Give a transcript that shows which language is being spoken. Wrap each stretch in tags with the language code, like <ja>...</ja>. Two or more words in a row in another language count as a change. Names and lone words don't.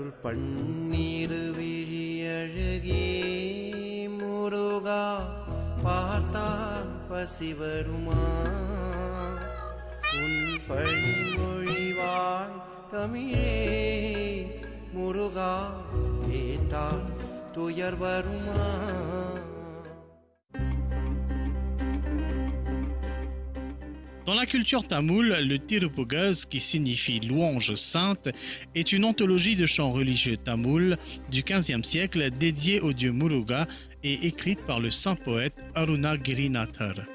<ta>பன்னீர் விழியழகே முருகா பார்த்தால் பசி வருமா உன் பழிமொழிவாள் தமிழே முருகா கேட்டால் துயர் வருமா.</ta> <fr>Dans la culture tamoule, le Tirupugaz, qui signifie louange sainte, est une anthologie de chants religieux tamouls du XVe siècle dédiée au dieu Muruga et écrite par le saint poète Arunagirinathar.</fr>